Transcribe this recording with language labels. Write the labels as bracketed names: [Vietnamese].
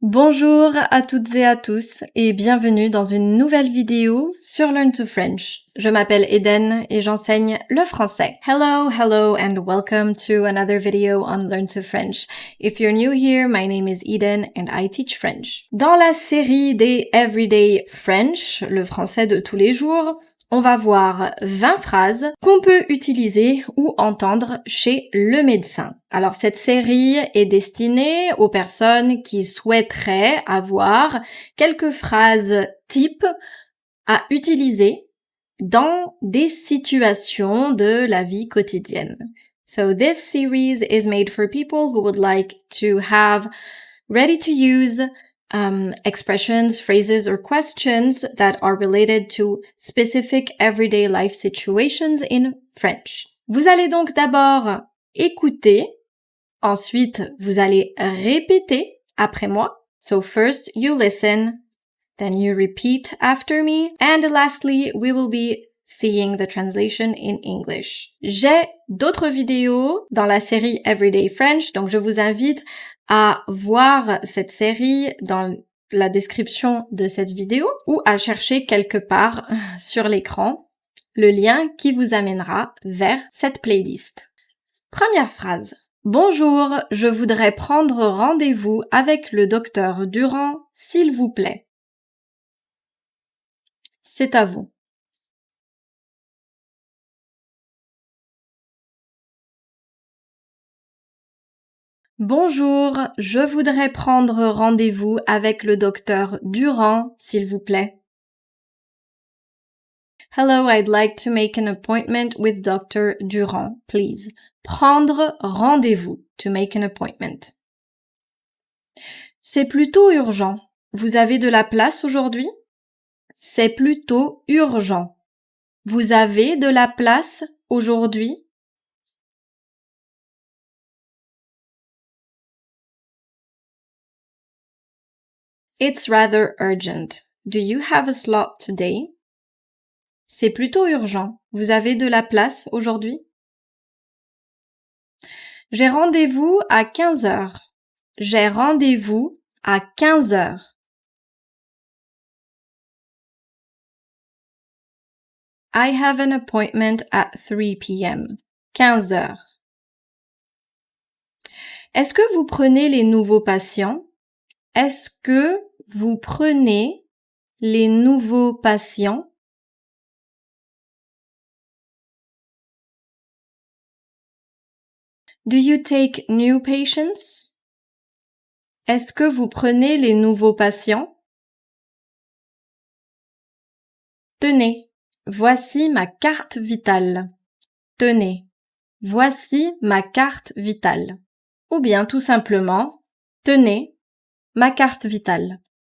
[French] Bonjour à toutes et à tous et bienvenue dans une nouvelle vidéo sur Learn to French. Je m'appelle Eden et j'enseigne le français. [English] Hello and welcome to another video on Learn to French. If you're new here, my name is Eden and I teach French. [French] Dans la série des Everyday French, le français de tous les jours, on va voir 20 phrases qu'on peut utiliser ou entendre chez le médecin. Alors cette série est destinée aux personnes qui souhaiteraient avoir quelques phrases types à utiliser dans des situations de la vie quotidienne. [English] So this series is made for people who would like to have ready to use expressions, phrases, or questions that are related to specific everyday life situations in French. [French] Vous allez donc d'abord écouter, ensuite vous allez répéter après moi. [English] So first you listen, then you repeat after me, and lastly we will be seeing the translation in English. [French] J'ai d'autres vidéos dans la série Everyday French, donc je vous invite à voir cette série dans la description de cette vidéo ou à chercher quelque part sur l'écran le lien qui vous amènera vers cette playlist. Première phrase. Bonjour, je voudrais prendre rendez-vous avec le docteur Durand, s'il vous plaît. C'est à vous. Bonjour, je voudrais prendre rendez-vous avec le docteur Durand, s'il vous plaît. [English] Hello, I'd like to make an appointment with Dr. Durand, please. [French] Prendre rendez-vous, [English] to make an appointment. [French] C'est plutôt urgent. Vous avez de la place aujourd'hui? C'est plutôt urgent. Vous avez de la place aujourd'hui? [English] It's rather urgent. Do you have a slot today? [French] C'est plutôt urgent. Vous avez de la place aujourd'hui? J'ai rendez-vous à 15 heures. J'ai rendez-vous à 15 heures. [English] I have an appointment at 3 p.m. [French] 15 heures. Est-ce que vous prenez les nouveaux patients? Est-ce que vous prenez les nouveaux patients? [English] Do you take new patients? [French] Est-ce que vous prenez les nouveaux patients? Tenez, voici ma carte vitale. Tenez, voici ma carte vitale. Ou bien tout simplement, tenez, ma carte vitale.